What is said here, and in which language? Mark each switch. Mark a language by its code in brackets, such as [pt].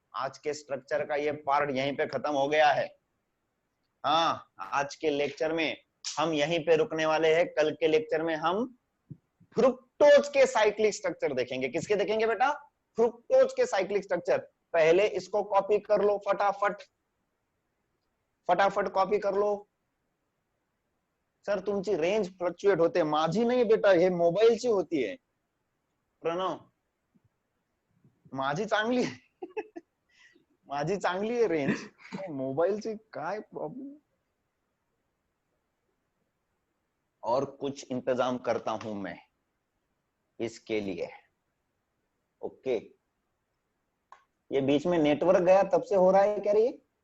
[hi] आज के स्ट्रक्चर का ये पार्ट यहीं पे खत्म हो गया है। हाँ, आज के लेक्चर में हम यहीं पे रुकने वाले हैं। कल के लेक्चर में हम फ्रुक्टोज के साइक्लिक स्ट्रक्चर देखेंगे। किसके देखेंगे बेटा? फ्रुक्टोज के साइक्लिक स्ट्रक्चर। पहले इसको कॉपी कर लो, फटाफट फटाफट कॉपी कर लो। [mr] सर तुमची रेंज फ्लक्चुएट होते, माझी नाही बेटा, हे मोबाईलची होतीये प्रणव, माझी चांगली माझी चांगली आहे रेंज, मोबाईलची काय प्रॉब्लम। [hi] और कुछ इंतजाम करता हूं मैं इसके लिए। ओके, ये बीच में नेटवर्क गया तब से हो रहा है क्या ये?